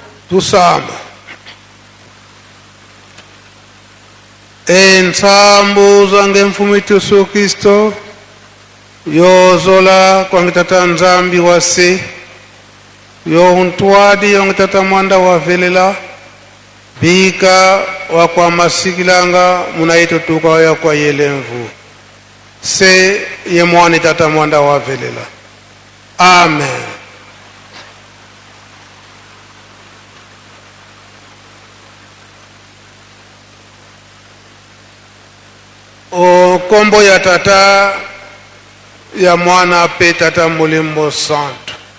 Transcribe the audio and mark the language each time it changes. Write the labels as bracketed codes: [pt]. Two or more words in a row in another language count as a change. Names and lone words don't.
[kg] Tusamba. Ensambu zange mfumu Yesu Kristo yozola kwa ngitata nzambi wase yo untwadi yo ngitata mwanda wa velela bika wa kwa masikilanga munaito tuka ya kwa yelemvu se ye mwani tata mwanda wa velela. Amen. O kombo ya tata ya mwana pe tata Mulimbo Santo.